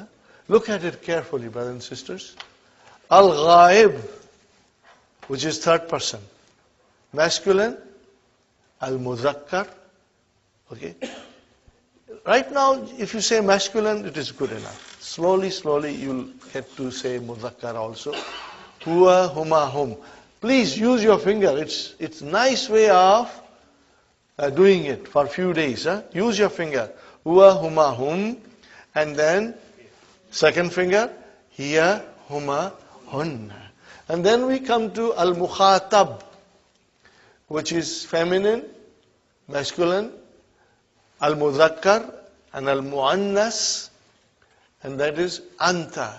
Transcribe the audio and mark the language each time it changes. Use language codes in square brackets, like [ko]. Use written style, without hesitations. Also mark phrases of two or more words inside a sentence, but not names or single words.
[en] Look at it carefully, brothers and sisters. Al-Ghaib, which is third person. Masculine, Al-Muzakkar. Okay? Right now, if you say masculine, it is good enough. Slowly, slowly, you'll get to say Muzakkar also. [ar] هو، هما، هم. [en] Please use your finger. It's nice way of doing it for a few days. Huh? Use your finger. [ar] هو، هما، هم. [en] And then, second finger, [ar] هي، هما، هن. [en] And then we come to al-mukhatab, which is feminine, masculine, al-muzakkar, and al-muannas, and that is anta.